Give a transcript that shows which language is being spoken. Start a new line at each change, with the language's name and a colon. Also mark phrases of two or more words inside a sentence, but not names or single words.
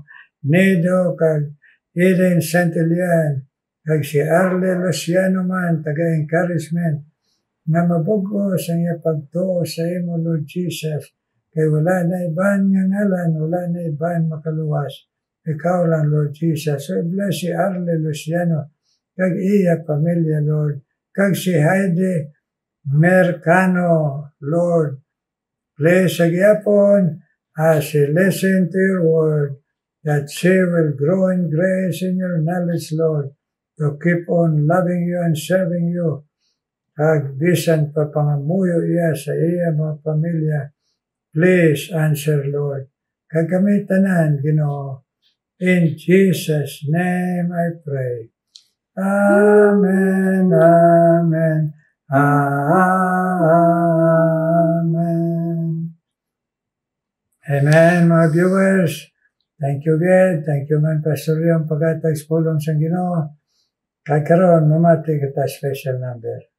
Hiligaynon: Nido kag Eden Santillan, kag si Arle Luciano man taga-encouragement nga mabugo sa iya pagtuo sa imo Lord Jesus, kay wala na iban nga ngalan, wala na iban makaluwas, ikaw lang Lord Jesus. So bless si Arle Luciano kag iya pamilya Lord, kag si Heidi Mercano Lord.
English: Bless agyapon as she listen to your word, that she will grow in grace in your knowledge, Lord, to keep on loving you and serving you.
Hiligaynon: Kag bisan pa pangamuyo iya sa iya mga pamilya,
English: please answer, Lord.
Hiligaynon: Kag kami tanan, Ginoo.
English: In Jesus' name I pray. Amen, amen, amen. Amen, mga viewers. Thank you, God. Thank you,
Hiligaynon: man, Pastor Leon, pag-atag pulong sa Ginoo. Kag karon mamati kita special number.